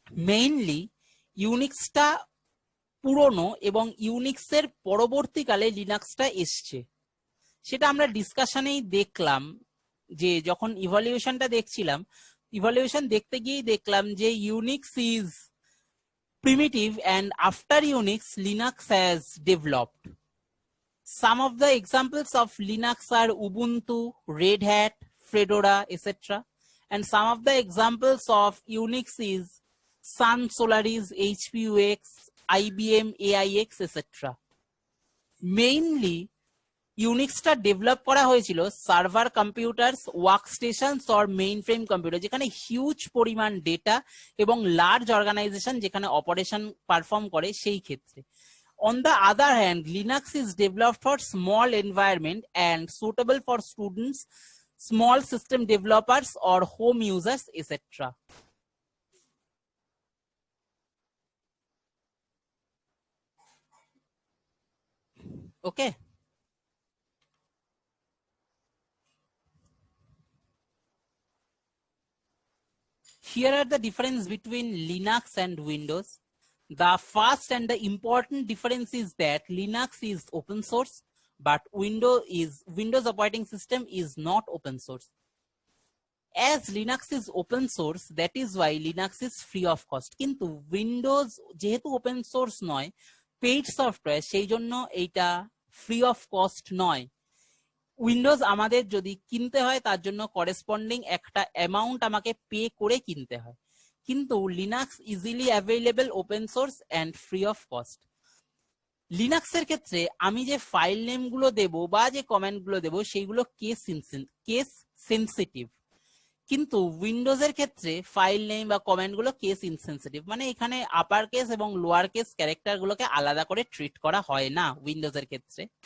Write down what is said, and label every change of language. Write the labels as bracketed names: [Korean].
[Bangla] Mainly ইউনিক্সটা পুরনো এবং ইউনিক্সের পরবর্তীকালে লিনাক্সটা এসছে, সেটা আমরা ডিসকাশনেই দেখলাম। যে যখন ইভলিউশনটা দেখছিলাম, ইভলিউশন দেখতে গিয়েই দেখলাম যে Unix is [English] primitive, and after Unix, Linux has developed. Some of the examples of Linux are Ubuntu, Red Hat, Fedora, etc. And some of the examples of Unix is Sun, Solaris, HPUX, IBM, AIX, etc. [Bangla] Mainly ইউনিক্সটা develop করা হয়েছিল server computers, ওয়ার্কস্টেশনস or main frame computer, যেখানে huge পরিমাণ data এবং large organisation যেখানে operation perform করে সেই ক্ষেত্রে। [English] On the other hand, Linux is developed for small environment and suitable for students, small system developers or home users, etc. Okay. Here are the difference between Linux and Windows. The first and the important difference is that Linux is open source, but Windows operating system is not open source. As Linux is open source, that is why Linux is free of cost. [Bangla] কিন্তু Windows যেহেতু open source নয়, paid software, সেই জন্য এইটা [English] free of cost [Bangla] নয়। Windows আমাদের যদি কিনতে হয় তার জন্য করেসপন্ডিং একটা অ্যামাউন্ট আমাকে পে করে কিনতে হয়, কিন্তু Linux easily available, [English] Open source and free of cost. [Bangla] লিনাক্সের ক্ষেত্রে আমি যে ফাইল নেম গুলো দেবো বা যে কমেন্ট গুলো দেবো সেইগুলো কেস সেন্সিটিভ, কিন্তু উইন্ডোজের ক্ষেত্রে ফাইল নেম বা কমেন্ট গুলো কেস ইনসেন্সিটিভ, মানে এখানে আপার কেস এবং লোয়ার কেস ক্যারেক্টার গুলোকে আলাদা করে ট্রিট করা হয় না উইন্ডোজের ক্ষেত্রে।